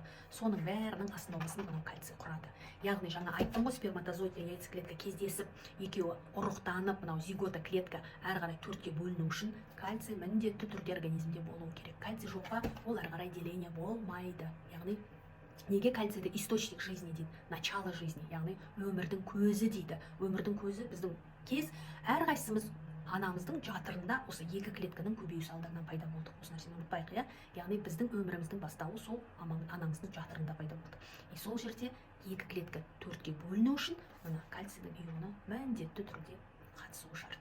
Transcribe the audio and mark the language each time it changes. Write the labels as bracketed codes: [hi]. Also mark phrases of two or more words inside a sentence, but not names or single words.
[kk] Соның бәрінің основасын мынау кальций құрады. Яғни жаңа айттым ғой, сперматозоид пен яйцеклетка кездесіп, екеуі ұрықтанып, мынау зигота клетка әрі қарай 4-ке бөліну үшін кальций міндетті түрде организмде болуы керек. Кальций жоқ па, ол әрі қарай деление болмайды. Яғни неге кальцийді [ru] источник жизни [kk] дейді, [ru] начало жизни, [kk] яғни өмірдің көзі дейді. Өмірдің көзі біздің әрқайсымыз анамыздың жатырында осы 2 клетканың көбею салдарынан пайда болды. Осы нәрсені ұмытпайық, яғни біздің өміріміздің бастауы сол анамыздың жатырында пайда болды. Сол жерде 2 клетка 4-ке бөліну үшін мына кальцийдің ионы міндетті түрде қатысуы шарт.